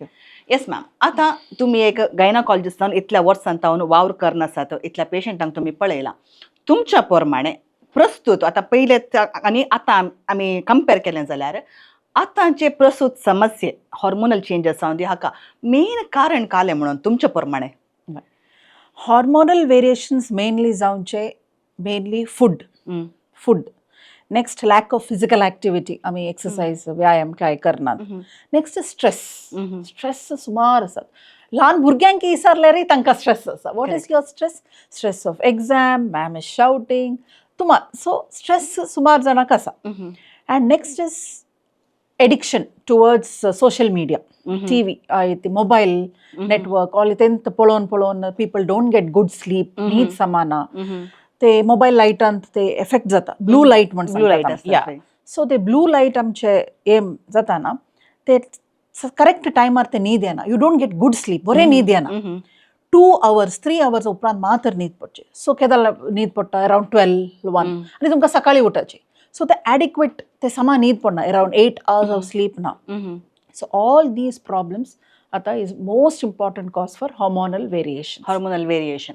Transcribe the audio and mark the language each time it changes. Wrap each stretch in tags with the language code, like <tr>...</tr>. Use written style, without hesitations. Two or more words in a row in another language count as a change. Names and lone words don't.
<en>yes ma'am</en> <kok>आता तुम्ही एक गायनाकॉलॉजिस्ट जावन इतल्या वर्सां जावन वावर करन आसात इतल्या पेशंटांक तुमी पळयला तुमच्या प्रमाणे प्रस्तुत आता पहिले आनी आतां आमी कंपेर केलें जाल्यार आतांचे प्रस्तुत समस्ये</kok> <en>hormonal changes</en> <kok>जावन दी हाका मेन कारण कालें म्हणून तुमच्या प्रमाणे</kok> <en>hormonal variations mainly जावचे mainly food next lack of physical activity आम्ही exercise</en> <kok>व्यायाम काय करणार</kok> <en>next stress</en> <kok>सुमार आसात ल्हान भुरग्यांक विसरल्यारय तांकां स्ट्रेस आसा</kok> <en>what is your stress of exam ma'am is shouting तुमार so stress</en> <kok>सुमार जाणांक आसा</kok> <en>and next is addiction towards social media TV mobile network all</en> <kok>तेंत पळोवन</kok> <en>people don't get good</en> <kok>स्लीप न्हीद समाना ते मोबाईल लायटांत ते एफेक्ट जाता</kok> <en>blue light</en> <kok>म्हणून सो ते</kok> <en>blue light</en> <kok>आमचे एम जाता ना ते करेक्ट टायमार ते न्हीद येना</kok> <en>you don't get good sleep</en> <kok>बरें न्हीद येना</kok> <en>2 hours 3 hours</en> <kok>उपरांत मात्र न्हीद पडचे सो केदां न्हीद पडटा अरावंड 12-1 आनी तुमकां सकाळीं उठचे सो ते एडिक्वेट ते समा न्हीद पडना</kok> <en>around 8 hours of sleep</en> <kok>ना</kok> <en>so all these problems</en> <kok>आता</kok> <en>is most important cause for hormonal variation</en>